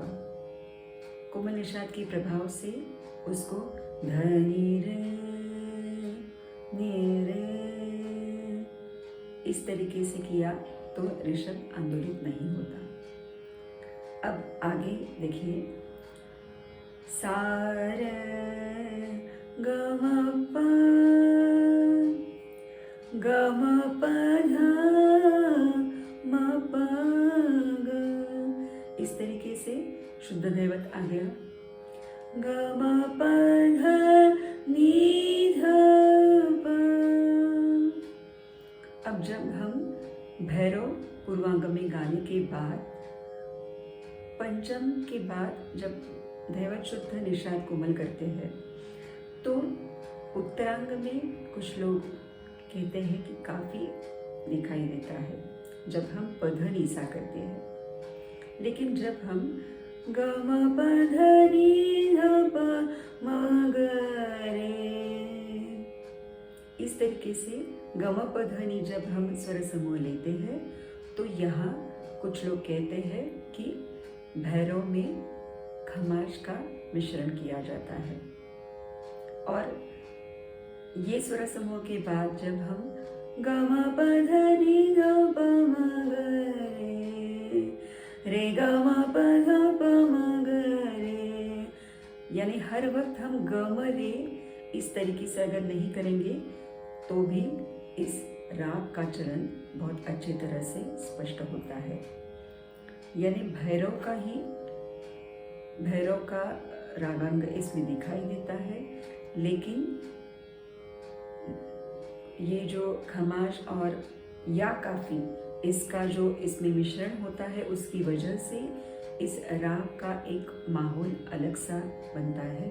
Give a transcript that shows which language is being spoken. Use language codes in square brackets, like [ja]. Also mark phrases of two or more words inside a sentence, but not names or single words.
[hi] कोमल निषाद के प्रभाव से उसको ध नी रे इस तरीके से किया तो ऋषभ आंदोलित नहीं होता। अब आगे देखिए। सा रे ग म प ध म प ग। इस तरीके से शुद्ध दैवत आ गया। ग म प ध नी ध प। अब जब हम भैरव पूर्वांग में गाने के बाद पंचम के बाद जब दैवत शुद्ध निषाद कोमल करते हैं तो उत्तरांग में कुछ लोग कहते हैं कि काफी दिखाई देता है जब हम पध नी सा करते हैं। लेकिन जब हम ग म प ध नी ध प म ग रे इस तरीके से ग म प ध नी जब हम स्वर समूह लेते हैं तो यहाँ कुछ लोग कहते हैं कि भैरव में खमाज का मिश्रण किया जाता है। और ये स्वर समूह के बाद जब हम ग म प ध नी ध प म ग रे ग म प ध प म ग रे, यानी हर वक्त हम ग म रे इस तरीके से अगर नहीं करेंगे तो भी इस राग का चलन बहुत अच्छी तरह से स्पष्ट होता है। यानी भैरव का रागांग इसमें दिखाई देता है, लेकिन ये जो खमाज और या काफी इसका जो इसमें मिश्रण होता है उसकी वजह से इस राग का एक माहौल अलग सा बनता है।